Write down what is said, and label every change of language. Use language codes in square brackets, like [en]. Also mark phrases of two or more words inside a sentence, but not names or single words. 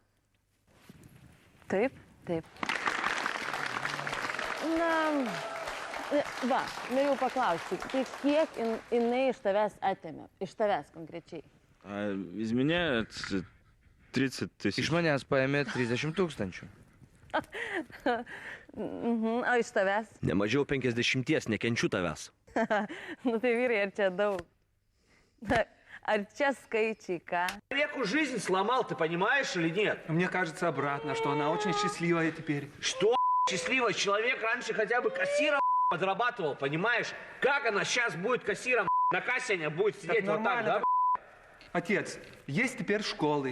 [lt] Taip. Norėjau paklausti, tai kiek jinai iš tavęs atėmė? Iš tavęs konkrečiai? [ru] Из меня 30 тысяч. [lt] Iš manęs paėmė 30 000. O iš tavęs? Ne mažiau 50, nekenčiu tavęs. Nu tai vyrai, ar čia daug? Ar čia skaičiai, ką? [ru] Человеку жизнь сломал, ты понимаешь или нет? Мне кажется обратно, что она очень счастливая теперь. Что счастливый человек раньше хотя бы кассиром подрабатывал, понимаешь? Как она сейчас будет кассиром на кассе, она будет сидеть вот так, да? Отец, есть теперь школы.